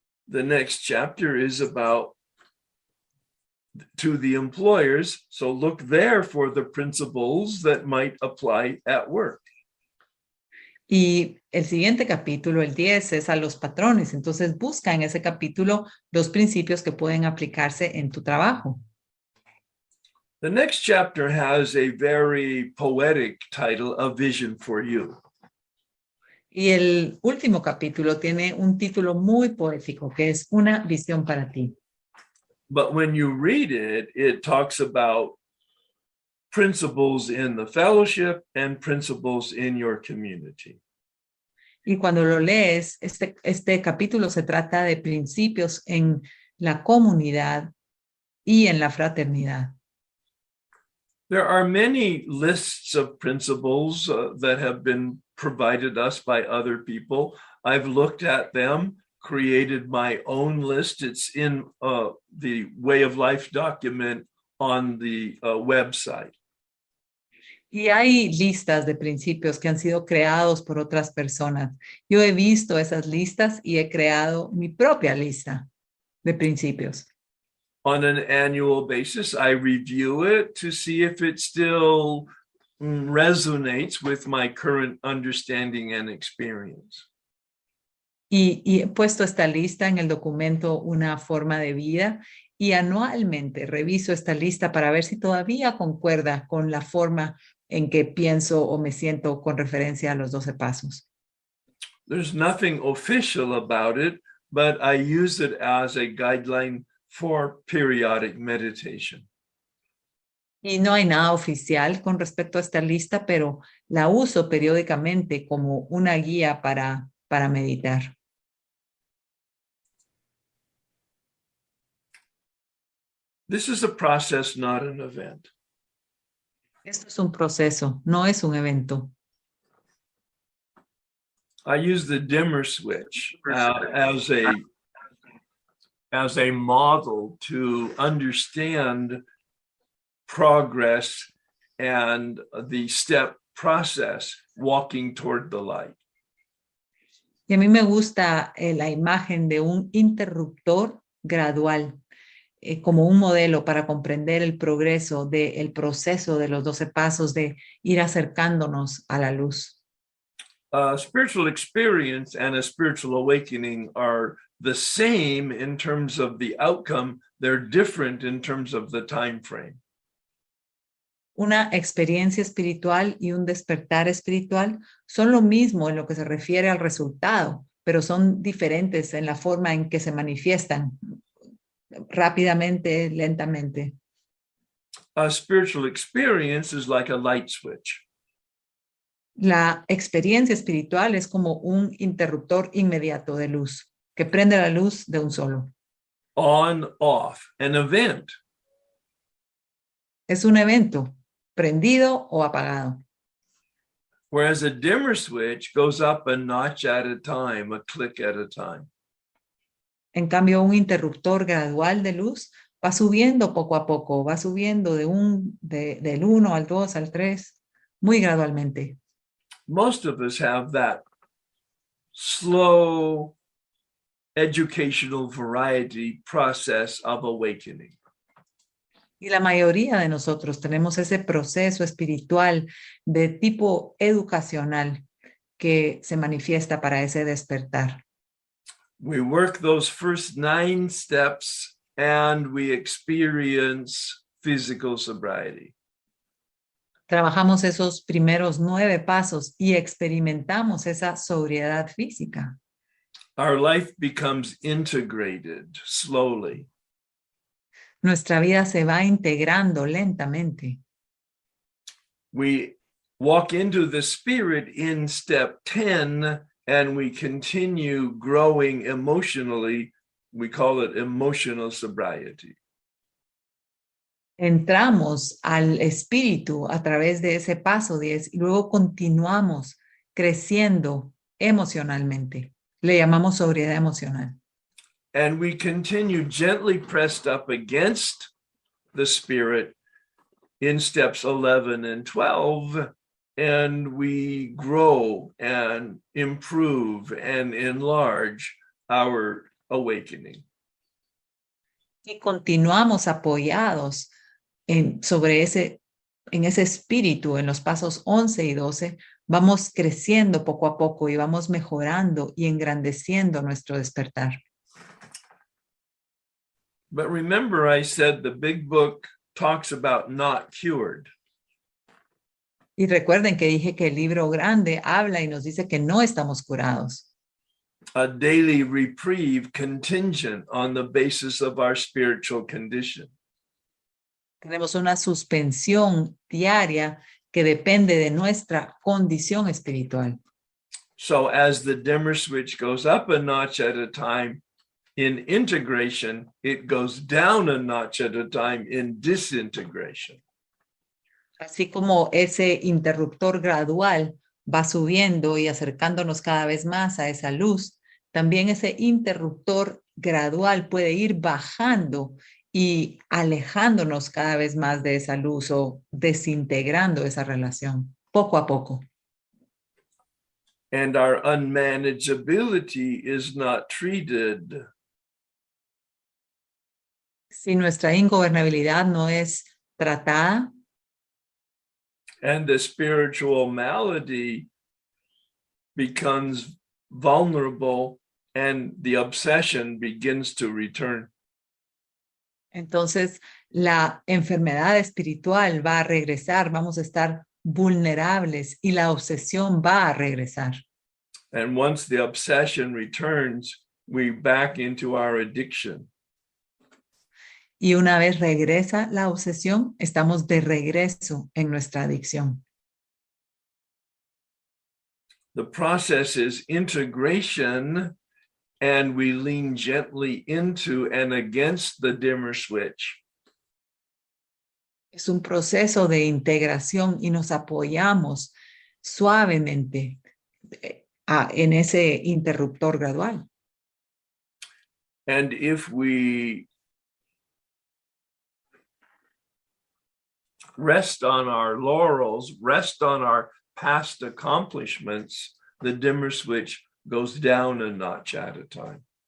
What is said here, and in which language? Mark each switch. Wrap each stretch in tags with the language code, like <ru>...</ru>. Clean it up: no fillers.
<en>The next chapter is about to the employers. So look there for the principles that might apply at work.</en> <es>Y el siguiente capítulo, el 10, es a los patrones. Entonces busca en ese capítulo los principios que pueden aplicarse en tu trabajo.</es> <en>The next chapter has a very poetic title, A Vision for You.</en> <es>Y el último capítulo tiene un título muy poético que es Una visión para ti.</es> <en>But when you read it, it talks about principles in the fellowship and principles in your community.</en> <es>Y cuando lo lees, este capítulo se trata de principios en la comunidad y en la fraternidad.</es> <en>There are many lists of principles that have been provided us by other people. I've looked at them, created my own list. It's in the Way of Life document on the website.</en> <es>Y hay listas de principios que han sido creados por otras personas. Yo he visto esas listas y he creado mi propia lista de principios.</es> <en>On an annual basis, I review it to see if it still resonates with my current understanding and experience.</en> <es>Y he puesto esta lista en el documento Una forma de vida y anualmente reviso esta lista para ver si todavía concuerda con la forma en que pienso o me siento con referencia a los 12 pasos.</es> <en>There's nothing official about it, but I use it as a guideline for periodic meditation.</en> <es>Y no hay nada oficial con respecto a esta lista, pero la uso periódicamente como una guía para meditar.</es> <en>This is a process, not an event.</en> <es>Esto es un proceso, no es un evento.</es> <en>I use the dimmer switch as a model to understand progress and the step process walking toward the light.</en> <es>Y a mí me gusta la imagen de un interruptor gradual como un modelo para comprender el progreso del proceso de los 12 pasos de ir acercándonos a la luz.</es> <en>Spiritual experience and a spiritual awakening are the same in terms of the outcome. They're different in terms of the time frame.</en> <es>Una experiencia espiritual y un despertar espiritual son lo mismo en lo que se refiere al resultado, pero son diferentes en la forma en que se manifiestan rápidamente, lentamente.</es> <en>A spiritual experience is like a light switch.</en> <es>La experiencia espiritual es como un interruptor inmediato de luz que prende la luz de un solo.</es> <en>On, off, an event.</en> <es>Es un evento, prendido o apagado.</es> <en>Whereas a dimmer switch goes up a notch at a time, a click at a time.</en> <es>En cambio, un interruptor gradual de luz va subiendo poco a poco, va subiendo del 1 al 2 al 3, muy gradualmente.</es> <en>Most of us have that slow educational variety process of awakening.</en> <es>Y la mayoría de nosotros tenemos ese proceso espiritual de tipo educacional que se manifiesta para ese despertar.</es> <en>We work those first 9 steps and we experience physical sobriety.</en> <es>Trabajamos esos primeros 9 pasos y experimentamos esa sobriedad física.</es> <en>Our life becomes integrated slowly.</en> <es>Nuestra vida se va integrando lentamente.</es> <en>We walk into the spirit in step 10 and we continue growing emotionally. We call it emotional sobriety.</en> <es>Entramos al espíritu a través de ese paso 10 y luego continuamos creciendo emocionalmente. Le llamamos sobriedad emocional.</es> <en>And we continue gently pressed up against the spirit in steps 11 and 12, and we grow and improve and enlarge our awakening.</en> <es>Y continuamos apoyados en ese espíritu, en los pasos 11 y 12, vamos creciendo poco a poco y vamos mejorando y engrandeciendo nuestro despertar.</es> <en>But remember, I said the big book talks about not cured.</en> <es>Y recuerden que dije que el libro grande habla y nos dice que no estamos curados.</es> <en>A daily reprieve contingent on the basis of our spiritual condition.</en> <es>Tenemos una suspensión diaria que depende de nuestra condición espiritual.</es> <en>So as the dimmer switch goes up a notch at a time in integration, it goes down a notch at a time in disintegration.</en> <es>Así como ese interruptor gradual va subiendo y acercándonos cada vez más a esa luz, también ese interruptor gradual puede ir bajando y alejándonos cada vez más de esa luz o desintegrando esa relación, poco a poco.</es> <en>And our unmanageability is not treated.</en> <es>Si nuestra ingobernabilidad no es tratada,</es> <en>And the spiritual malady becomes vulnerable and the obsession begins to return.</en> <es>entonces la enfermedad espiritual va a regresar, vamos a estar vulnerables y la obsesión va a regresar.</es> <en>And once the obsession returns, we back into our addiction.</en> <es>Y una vez regresa la obsesión, estamos de regreso en nuestra adicción.</es> <en>The process is integration, and we lean gently into and against the dimmer switch.</en> <es>Es un proceso de integración y nos apoyamos suavemente en ese interruptor gradual.</es> <en>And if we rest on our laurels, rest on our past accomplishments, the dimmer switch goes down a notch at a time.</en>